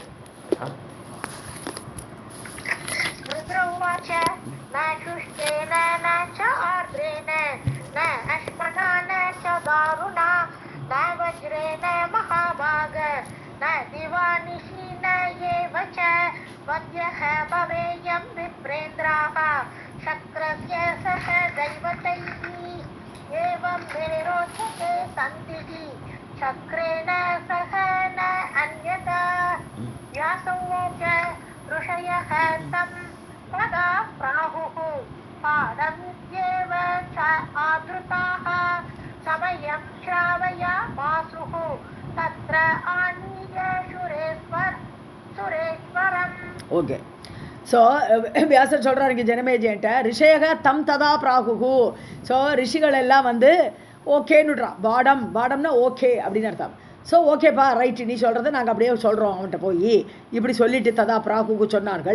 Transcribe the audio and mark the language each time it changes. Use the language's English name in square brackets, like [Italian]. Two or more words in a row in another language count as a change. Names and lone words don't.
[Sanskrit] महाभाग न दिवा निशि न एव च वध्यः भवेयम् विप्रेन्द्राः शक्रस्य सह दैवतैः एवम् मे रोचते सन्धिः शक्रेण सह न अन्यथा. வியாசோவாச்ச ऋषयः तं तदा प्राहुः पादमित्येव च आदृताः समयं श्रावयामासुः तत्र आनीय सुरेश्वरम्. [Tamil] ஓகே. ஸோ வியாசர் சொல்கிறார் இங்கே ஜனமேஜன்ட்ட [Sanskrit] ऋषयः तं तदा प्राहुः. [Tamil] ஸோ ரிஷிகள் எல்லாம் வந்து ஓகேன்னுட்றான். பாடம்னா ஓகே அப்படின்னு அர்த்தம். ஸோ ஓகேப்பா ரைட்டு, நீ சொல்கிறத நாங்கள் அப்படியே சொல்கிறோம் அவன்கிட்ட போய் இப்படி சொல்லிட்டு [Sanskrit] तदा प्राहुः [Tamil] சொன்னார்கள்.